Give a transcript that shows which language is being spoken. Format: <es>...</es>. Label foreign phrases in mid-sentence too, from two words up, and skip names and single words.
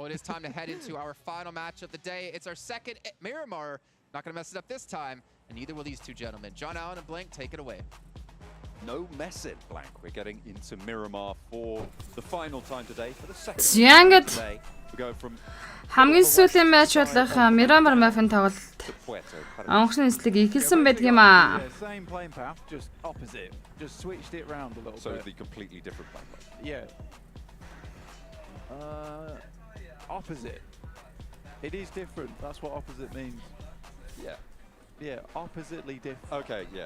<en>Well, it is time to head into our final match of the day. It's our 2nd at Miramar. Not going to mess it up this time, and neither will these two gentlemen. John Allen and Blank, take it away. No messing, Blank. We're getting into Miramar for the final time today. For the 2nd Зянгад today, we go from</en> <mn>хамгийн сүүлийн матч болох Miramar Muffin тоглолт. Онгоцны эслэг ихэлсэн байдаг юм аа.</mn> <en>Same playing path, just opposite. Just switched it around a little bit. So the completely different playing path. Yeah. Opposite. It is different. That's what opposite means. Yeah. Yeah, oppositely different. Okay, yeah.</en>